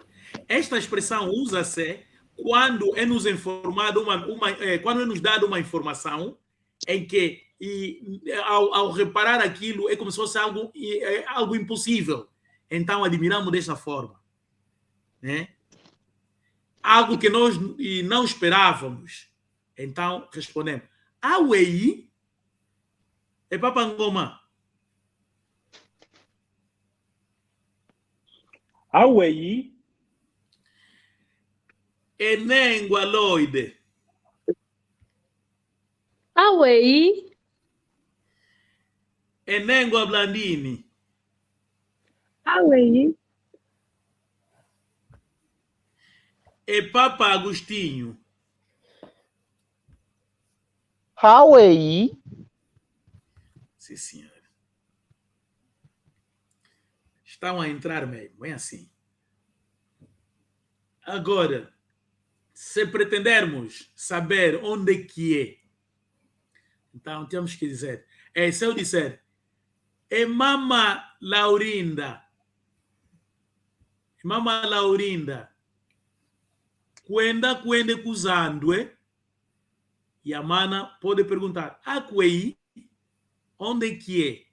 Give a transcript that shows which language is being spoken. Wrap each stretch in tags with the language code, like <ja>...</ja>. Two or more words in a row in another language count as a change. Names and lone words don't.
<pt>Esta expressão usa-se quando é nos informado quando é nos dado uma informação em que ao reparar aquilo é como se fosse algo impossível. Então admiramos desta forma, né? Algo que nós não esperávamos. Então respondemos: Awei é Papa Ngoma. Awei. E Nengua Loide. Awei. E Nengua Blandini. Awei. E Papa Agostinho. Awei. Sim, senhor. Estão a entrar mesmo, é assim. Agora, se pretendermos saber onde é que é, então temos que dizer, se eu disser,</pt> <kg>Mama Laurinda, kwende kuzandwe,</kg> <pt>e a mana pode perguntar, Akwei, onde é que é?</pt>